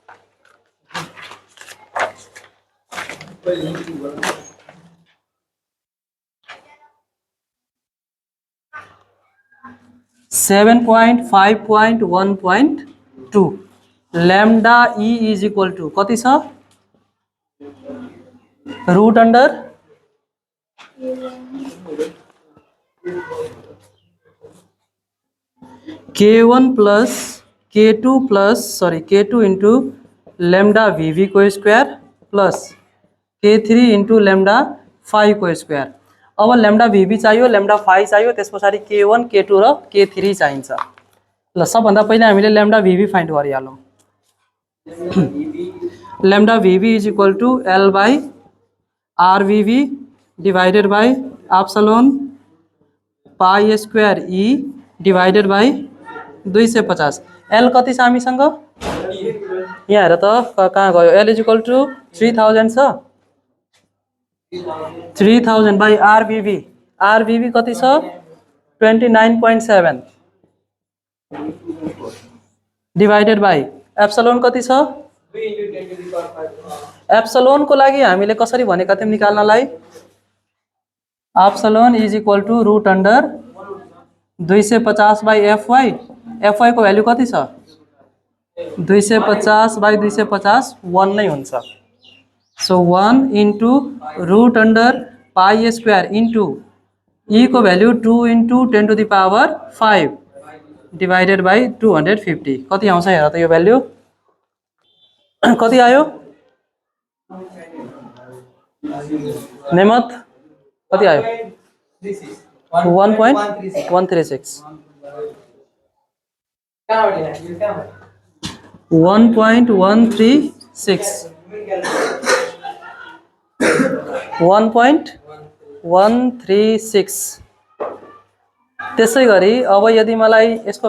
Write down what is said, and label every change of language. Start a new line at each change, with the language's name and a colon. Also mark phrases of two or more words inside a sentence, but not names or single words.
English: seven 7.5.1.2 lambda E is equal to
Nepali: कति छ
English: root under K1 plus K2 into lambda VV को square plus K3 into lambda 5 को square।
Nepali: अब लैम्डा VV चाहियो लैम्डा 5 चाहियो त्यस पछाडि K1 K2 र K3 चाहिन्छ। ल सबभन्दा पहिले हामीले लैम्डा VV फाइन्ड गरिहालौं।
English: lambda VV is equal to L by RVV divided by epsilon pi square E divided by 250.
Nepali: L कति छ हामीसँग यहाँ हेर त कहाँ गयो
English: L is equal to 3000
Nepali: छ
English: 3000 by RVV
Nepali: कति छ 29.7
English: divided by epsilon
Nepali: कति छ एप्सिलॉन को लागि हामीले कसरी भनेका थियौं निकाल्नलाई
English: epsilon is equal to root under 250 by FY
Nepali: को भ्यालु कति छ
English: 250 by 250
Nepali: 1 नै हुन्छ।
English: so 1 into root under pi square into E को value 2 into 10 to the power 5 divided by 250
Nepali: कति आउँछ हेर त यो भ्यालु कति आयो नेमत कति आयो 1.136 1.136 त्यसै गरी अब यदि मलाई यसको